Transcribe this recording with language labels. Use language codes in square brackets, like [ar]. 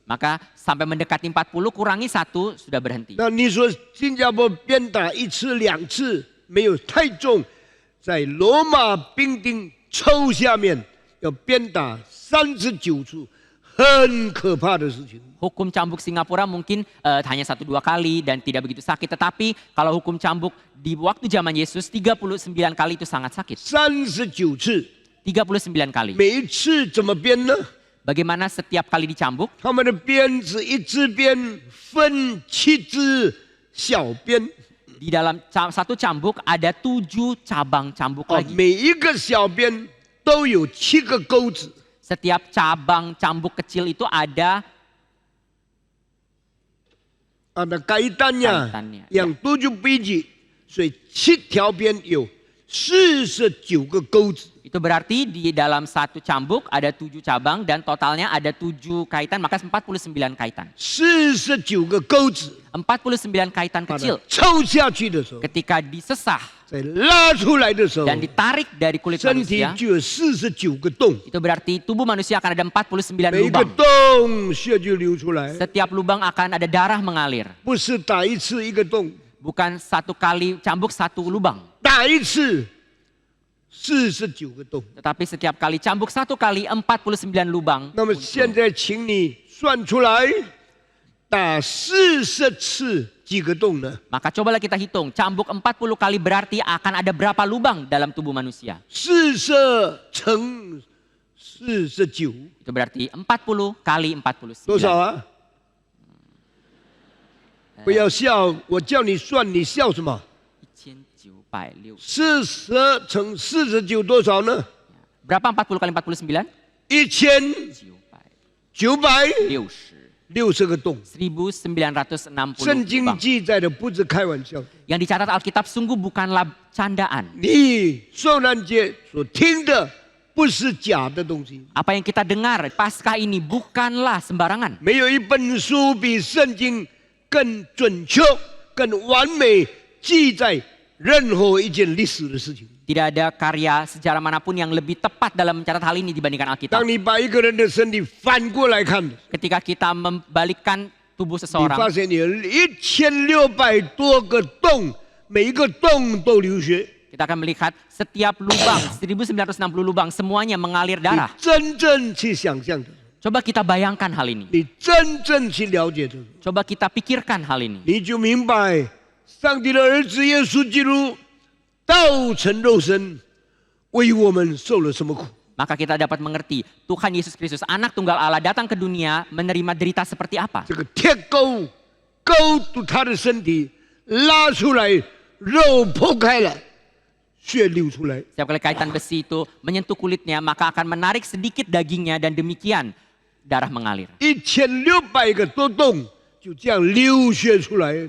[id] Maka sampai mendekati 40, kurangi 1, sudah berhenti. [zh] 那你说新加坡鞭打1次2次没有太重，在罗马兵丁抽下面要鞭打39次，很可怕的事情。 [id] Hukum cambuk Singapura mungkin hanya 1-2 kali dan tidak begitu sakit. Tetapi kalau hukum cambuk di waktu zaman Yesus 39 kali itu sangat sakit. [zh] 39次， [id] 39 kali. [zh] 每一次怎么鞭呢？ [id] Bagaimana setiap kali dicambuk? [zh] 他们的鞭子一支鞭分7支小鞭， [id] Di dalam satu cambuk ada 7 cabang cambuk lagi. [zh] 每一个小鞭都有7个钩子。 [id] Setiap cabang cambuk kecil itu ada Ada kaitannya Kaitannya, yang 7 biji, [zh] 所以7条鞭有49个钩子。 [id] itu berarti di dalam satu cambuk ada 7 cabang dan totalnya ada 7 kaitan, maka 49 kaitan. [zh] 49个钩子， [id] 49 kaitan [zh] 把它 [id] kecil [zh] 抽下去的时候， [id] ketika disesah [zh] 再拉出来的时候， [id] dan ditarik dari kulit [zh] 身体 [id] manusia, [zh] 就有49个洞， [id] itu berarti tubuh manusia akan ada 49 [zh] 每一个 [id] lubang. [zh] 洞血就流出来， [id] Setiap lubang akan ada darah mengalir. [zh] 不是打一次一个洞， [id] Bukan 1 kali cambuk 1 lubang. [zh] 打一次49个洞。 [id] Tetapi setiap kali cambuk 1 kali 49 lubang. [zh] 那么现在请你算出来，打40次几个洞呢？ [id] Maka cobalah kita hitung, cambuk 40 kali berarti akan ada berapa lubang dalam tubuh manusia. [zh] 40乘49， [id] Itu berarti 40 kali 49. [zh] 多少啊？不要笑，我叫你算，你笑什么 [id] 1960. [zh] ？40乘49多少呢？ [id] Berapa 40 kali 49? 1960 960. [zh] 个洞。 [id] 1960 [zh] 圣经 [id] lubang. [zh] 记载的不是开玩笑的。 [id] Yang dicatat Alkitab sungguh bukanlah candaan. [zh] 你受难节所听的不是假的东西， [id] Apa yang kita dengar Paskah ini bukanlah sembarangan. [zh] 没有一本书比圣经更准确、更完美记载任何一件历史的事情。 [id] Tidak ada karya sejarah manapun yang lebih tepat dalam mencatat hal ini dibandingkan Alkitab. [zh] 当你把一个人的身体反过来看， [id] Ketika kita membalikkan tubuh [zh] 你 [id] seseorang, [zh] 发现你有1600多个洞，每一个洞都流血。 [id] kita akan melihat setiap lubang, 1960 lubang, semuanya mengalir [zh] 你 [id] darah. [zh] 真正去想象的， [id] Coba kita bayangkan hal ini. [zh] 你真正去了解的， [id] Coba kita pikirkan hal ini. [zh] 你就明白，上帝的儿子耶稣基督道成肉身，为我们受了什么苦？ [id] Maka kita dapat mengerti Tuhan Yesus Kristus, anak tunggal Allah, datang ke dunia menerima derita seperti apa. [zh] 这个铁钩勾住他的身体，拉出来，肉破开了，血流出来。 [id] Setiap kali kaitan besi itu menyentuh kulitnya, maka akan menarik sedikit dagingnya dan demikian darah mengalir. [zh] 1600个多洞就这样流血出来。